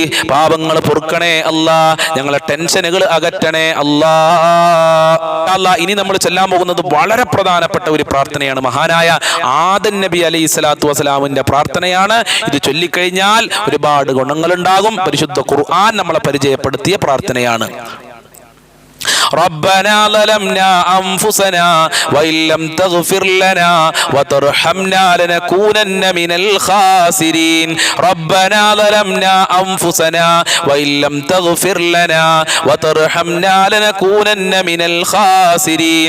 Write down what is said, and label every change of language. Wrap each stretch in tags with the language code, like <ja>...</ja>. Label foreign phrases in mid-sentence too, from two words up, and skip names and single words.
<ml>പാപങ്ങൾ പൊറുക്കണേ അല്ലാ, ഞങ്ങളെ ടെൻഷനുകൾ അകറ്റണേ അല്ലാ. ഇനി നമ്മൾ ചെല്ലാൻ പോകുന്നത് വളരെ പ്രധാനപ്പെട്ട ഒരു പ്രാർത്ഥനയാണ്. മഹാനായ ആദം നബി</ml> <ar>عليه الصلاة والسلام</ar> <ml>പ്രാർത്ഥനയാണ്. ഇത് ചൊല്ലിക്കഴിഞ്ഞാൽ ഒരുപാട് ഗുണങ്ങളുണ്ടാകും. പരിശുദ്ധ ഖുർആൻ നമ്മളെ പരിചയപ്പെടുത്തിയ പ്രാർത്ഥനയാണ്.</ml> <ar>ربنا ظلمنا أنفسنا وإن لم تغفر لنا وترحمنا لنكونن من الخاسرين. ربنا ظلمنا أنفسنا وإن لم تغفر لنا وترحمنا لنكونن من الخاسرين.</ar>